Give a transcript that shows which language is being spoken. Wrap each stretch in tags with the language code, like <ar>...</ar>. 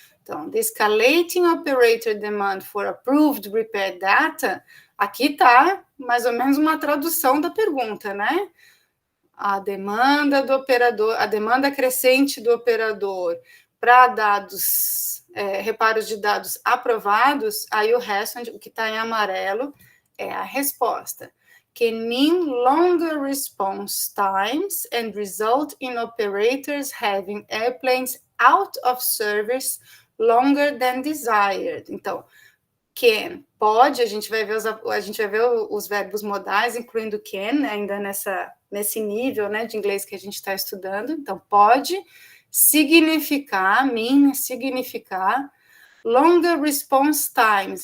<pt>Então,</pt> <en>the escalating operator demand for approved repair data,</en> <pt>aqui está mais ou menos uma tradução da pergunta, né? A demanda do operador, a demanda crescente do operador para dados, reparos de dados aprovados, aí o resto, o que está em amarelo, é a resposta.</pt> <en>Can mean longer response times and result in operators having airplanes out of service longer than desired.</en> <pt>Então, can, pode, a gente vai ver os verbos modais, incluindo can, né, ainda nesse nível, né, de inglês que a gente está estudando. Então, pode significar, mean, significar</pt> <en>longer response times.</en>